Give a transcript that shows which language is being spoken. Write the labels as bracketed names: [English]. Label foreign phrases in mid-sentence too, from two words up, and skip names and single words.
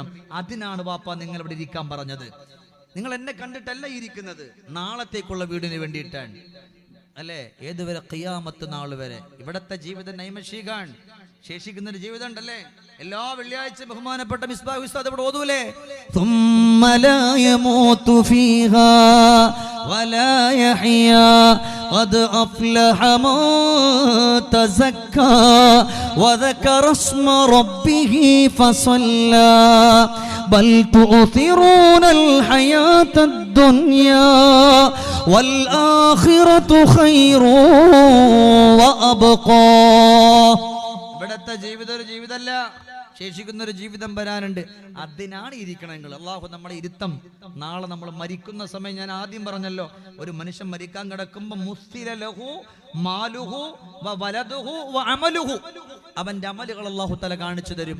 [Malayalam] അതിനാണ് വാപ്പ നിങ്ങൾ ഇവിടെ ഇരിക്കാൻ പറഞ്ഞത്. നിങ്ങൾ എന്നെ കണ്ടിട്ടല്ല ഇരിക്കുന്നത്, നാളത്തേക്കുള്ള വീടിന് വേണ്ടിയിട്ടാണ് അല്ലേ? ഏതുവരെ? ഖിയാമത്ത് നാൾ വരെ. ഇവിടത്തെ ജീവിതം നൈമഷികാണ്, ശേഷിക്കുന്നൊരു ജീവിതം ഉണ്ടല്ലേ? എല്ലാ വെള്ളിയാഴ്ച ബഹുമാനപ്പെട്ട മിസ്ബാഹ് ഉസ്താദ് ഇവിടെ ഓതൂലേ, [Arabic] ثم لا يموت فيها ولا يحيا قد أفلح من تزكى وذكر اسم ربه فصلى بل تؤثرون الحياة الدنيا والآخرة خير وأبقى. [Malayalam] ഇവിടത്തെ ജീവിതം ഒരു ജീവിതമല്ല, ശേഷിക്കുന്ന ഒരു ജീവിതം വരാനുണ്ട്. അതിനാണ് ഇരിക്കണം നിങ്ങൾ. അള്ളാഹു നമ്മുടെ ഇരുത്തം നാളെ നമ്മൾ മരിക്കുന്ന സമയം, ഞാൻ ആദ്യം പറഞ്ഞല്ലോ, ഒരു മനുഷ്യൻ മരിക്കാൻ കിടക്കുമ്പോ [Arabic] مستلحه ماله ولده وعمله, [Malayalam] അവന്റെ അമലുകൾ [Arabic] الله تعالى [Malayalam] കാണിച്ചു തരും.